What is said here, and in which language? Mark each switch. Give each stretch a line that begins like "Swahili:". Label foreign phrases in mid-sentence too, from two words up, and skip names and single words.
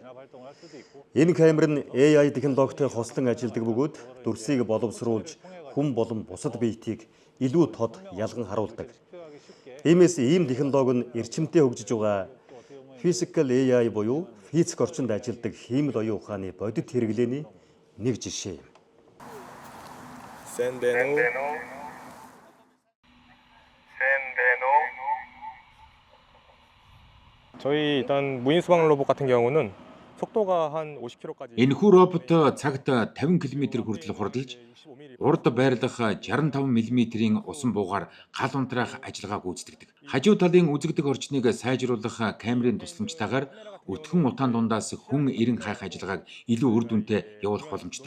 Mongolian: Энэ камер нь AI технологитой хослон ажилладаг бөгөөд дүрсийг боловсруулж хүн болон бусад биетийг илүү тод ялган харуулдаг. Иймээс ийм технологи нь эрчимтэй хөгжиж байгаа
English: Physical AI
Mongolian: буюу физик орчинд ажилладаг хиймэл оюун ухааны бодит хэрэглээний нэг жишээ юм.
Korean: 저희 일단 무인 수방 로봇 같은 경우는 속도가 한 50km까지
Mongolian: Энэхүү робот цагт 50 км хүртэл хурдалж, урд байрлах 65 мм-ийн усан буугаар гал унтраах ажиллагаа гүйцэтгэдэг. Хажуу талын үзэгдэх орчныг сайжруулах камерын тусламжтайгаар өтгөн утаан дундаас хүн ирэн хайх ажиллагааг илүү үр дүнтэй явуулах боломжтой.